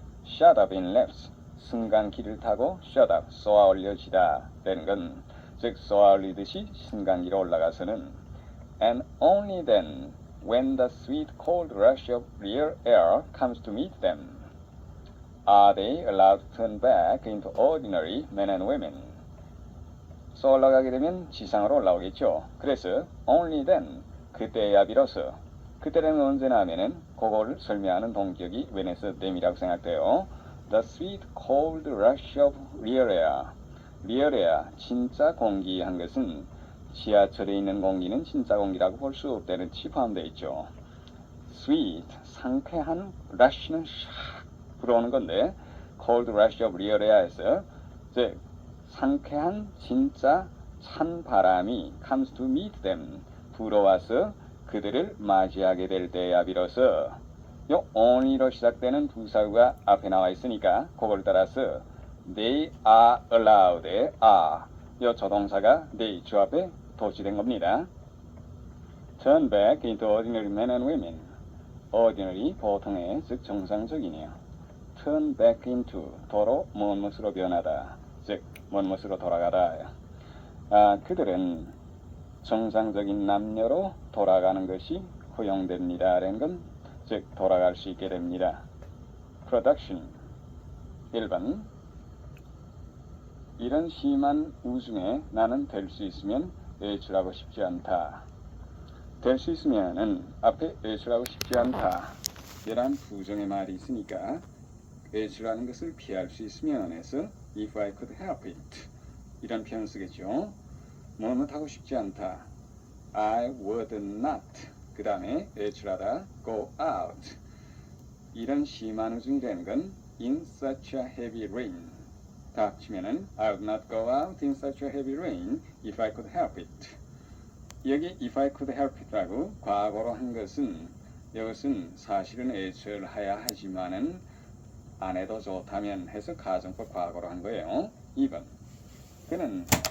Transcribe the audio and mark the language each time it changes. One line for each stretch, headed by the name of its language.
English: shut up in lifts,
Korean: 승강기를 타고
English: shut up,
Korean: 쏘아 올려지다 라는 건, 즉 쏘아 올리듯이 승강기로 올라가서는
English: and only then when the sweet cold rush of real air comes to meet them are they allowed to turn back into ordinary men and women.
Korean: 쏘아 올라가게 되면 지상으로 올라오겠죠. 그래서
English: only then,
Korean: 그때야 비로소, 그때는 언제나 하면은 그거를 설명하는 동격이 when에서 them이라고 생각돼요.
English: The sweet cold rush of real air,
Korean: 리얼에야 진짜 공기 한 것은 지하철에 있는 공기는 진짜 공기라고 볼 수 없다는 뜻이 포함되어 있죠. sweet, 상쾌한, rush는 샥 불어오는 건데 cold rush of 리얼에야에서 즉 상쾌한 진짜 찬 바람이
English: comes to meet them
Korean: 불어와서 그들을 맞이하게 될 때야 비로소 요 only로 시작되는 부사구가 앞에 나와 있으니까 그걸 따라서
English: they are allowed
Korean: 의 are 요 조동사가 they 주 앞에 도치된 겁니다.
English: Turn back into ordinary men and women.
Korean: ordinary 보통의 즉 정상적이네요.
English: Turn back into
Korean: 도로 무엇으로 변하다 즉 무엇으로 돌아가다. 그들은 정상적인 남녀로 돌아가는 것이 허용됩니다라는 건 즉 돌아갈 수 있게 됩니다. Production 1번 이런 심한 우중에 나는 될 수 있으면 외출하고 싶지 않다. 될 수 있으면은 앞에 외출하고 싶지 않다 이란 부정의 말이 있으니까 외출하는 것을 피할 수 있으면 해서
English: if I could help it
Korean: 이런 표현 쓰겠죠. 뭐뭐 하고 싶지 않다.
English: I would not
Korean: 그 다음에 외출하다
English: go out
Korean: 이런 심한 우중이라는 건
English: in such a heavy rain
Korean: 다 합치면은
English: I would not go out in such a heavy rain if I could help it.
Korean: 여기
English: if I could help it
Korean: 라고 과거로 한 것은 이것은 사실은 외출해야 하지만은 안 해도 좋다면 해서 가정법 과거로 한 거예요. 2번 그는